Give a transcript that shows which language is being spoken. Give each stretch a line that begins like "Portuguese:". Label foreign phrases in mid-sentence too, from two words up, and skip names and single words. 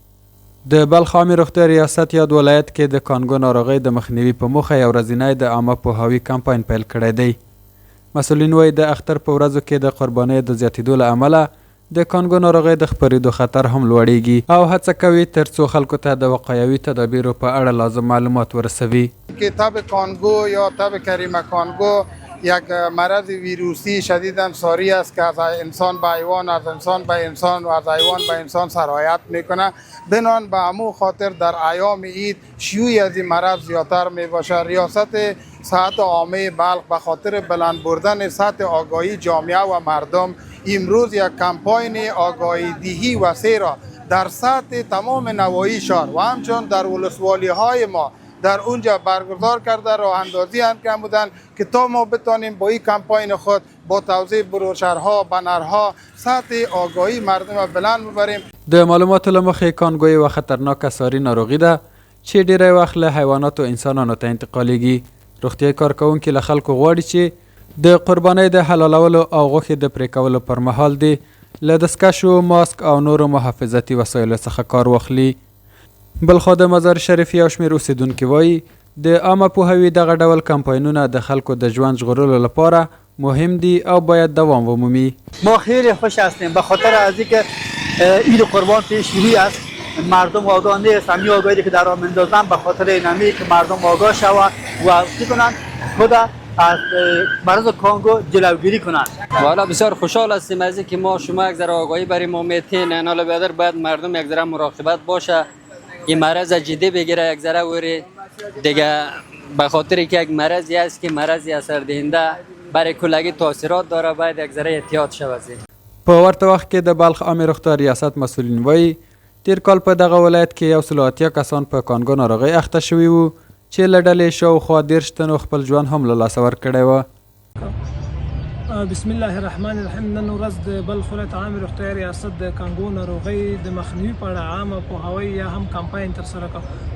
Pashto: د بلخ عامې روغتیا ریاست یاد ولایت کې د کانګو ناروغۍ د مخنیوي په موخه یو ورځنی د عامه پوهاوي کمپاین پیل کړی دی. مسؤلین وایي د اختر په ورځو کې د قربانیو د زیاتېدو له امله د کانګو ناروغۍ د خپرېدو خطر هم لوړیږي او هڅه کوي ترڅو خلکو ته د وقایوي تدابیرو په اړه لازم معلومات ورسوي.
Persian: که تب کانگو یا تب کریمه کانگو یک مرض ویروسی شدیداً ساری است که از انسان به حیوان، از انسان به انسان و از حیوان به انسان سرایت میکنه. بنان به همون خاطر در ایام عید شیوعی از این مرض زیادتر می باشه. ریاست صحت عامه بلخ به خاطر بلند بردن سطح آگاهی جامعه و مردم امروز یک کمپاین آگاهی دهی وسیع را در سطح تمام نواحی شهر و همچنین در ولسوالی های ما در اونجا برگزار کرده راه اندازی انجام بودن که تا ما بتانیم با این کمپاین خود با توزیع بروشرها، بنرها سطح آگاهی مردم را بلند ببریم.
Pashto: د معلوماتو له مخې کانګو یوه خطرناکه ساري ناروغي ده چې ډیری وخت له حیواناتو انسانانو ته انتقالیږي. روغتیایي کارکوونکي له خلکو غواړي چې د قربانۍ د حلالولو او غوښې د پرې کولو پر مهال دې له دستکشو، ماسک او نورو محافظتي وسایلو څخه کار واخلي. بلخوا د مزار شریف یو شمېر اوسیدونکي وایي د عامه پوهاوي دغه ډول کمپاینونه د خلکو د ژوند ژغورلو لپاره مهم دي او باید دوام ومومي.
Persian: ما خیلی خوش هستیم به خاطر از اینکه عید قربان پیش روی است. مردم آگاه نیست. همین آگاهی که در آن میندازن به خاطر اینمی که مردم آگاه شود و چی کنن خود از مرض کانگو جلوگیری کنند. والا بسیار خوشحال هستیم از اینکه ما شما یک ذره آگاهی برای ما میتین. حالا بیادر باید مردم یک ذره مراقبت باشه، این مرض جدی بگیره، یک ذره وری دیگه به خاطر که یک مرضی است که مرضی اثر دهنده برای کلگی تاثیرات داره، باید یک ذره احتیاط شود.
Pashto: په ورته وخت کې د بلخ عامې روغتیا ریاست مسؤلین وایي تیر کال په دغه ولایت کې 180 کسان په کانګو ناروغۍ اخته شوي وو چې له ډلې شاوخوا 30 تنو خپل ژوند هم له لاسه ورکړی و.
Arabic: بسم الله الرحمن الرحیم.
Pashto: نن ورځ د بلخ ولایت عامې روغتیا ریاست د کانګو ناروغۍ د مخنیوي په اړه عامه پوهاوی یا هم کمپاین ترسره کړ.